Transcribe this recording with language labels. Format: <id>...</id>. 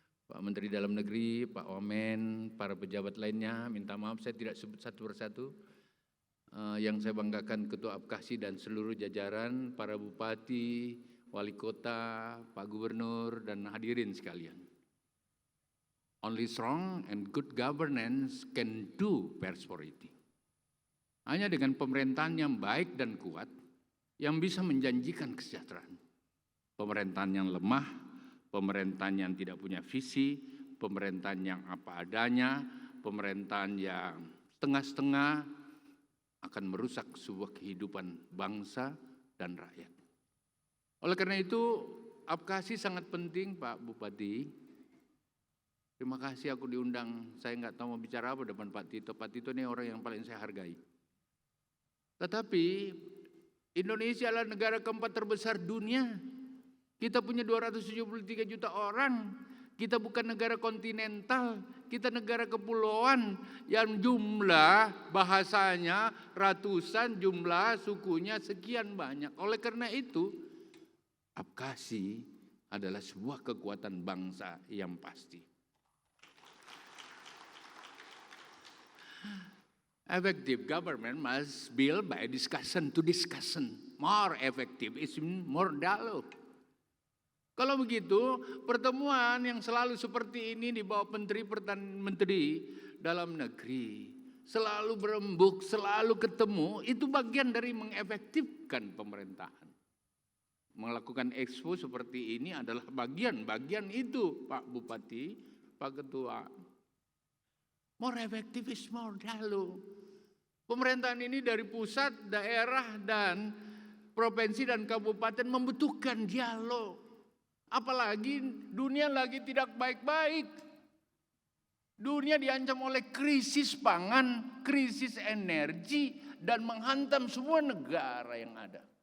<id>Pak Menteri Dalam Negeri, Pak Wamen, para pejabat lainnya, minta maaf saya tidak sebut satu persatu. Yang saya banggakan Ketua APKASI dan seluruh jajaran, para bupati, wali kota, Pak Gubernur, dan hadirin sekalian.</id> <en>Only strong and good governance can do prosperity.</en> <id>Hanya dengan pemerintahan yang baik dan kuat yang bisa menjanjikan kesejahteraan. Pemerintahan yang lemah, pemerintahan yang tidak punya visi, pemerintahan yang apa adanya, pemerintahan yang setengah-setengah akan merusak sebuah kehidupan bangsa dan rakyat. Oleh karena itu, APKASI sangat penting, Pak Bupati. Terima kasih aku diundang, saya nggak tahu mau bicara apa depan Pak Tito. Pak Tito ini orang yang paling saya hargai. Tetapi Indonesia adalah negara keempat terbesar dunia. Kita punya 273 juta orang. Kita bukan negara kontinental, kita negara kepulauan yang jumlah bahasanya ratusan, jumlah sukunya sekian banyak. Oleh karena itu, APKASI adalah sebuah kekuatan bangsa yang pasti.</id> <en>Effective government must build by discussion to discussion. More effective is more dialogue.</en> <id>Kalau begitu, pertemuan yang selalu seperti ini di bawah Menteri Dalam Negeri, selalu berembuk, selalu ketemu, itu bagian dari mengefektifkan pemerintahan. Melakukan expo seperti ini adalah bagian itu, Pak Bupati, Pak Ketua.</id> <en>More effective is more dialogue.</en> <id>Pemerintahan ini dari pusat, daerah, dan provinsi dan kabupaten membutuhkan dialog. Apalagi dunia lagi tidak baik-baik. Dunia diancam oleh krisis pangan, krisis energi, dan menghantam semua negara yang ada.</id>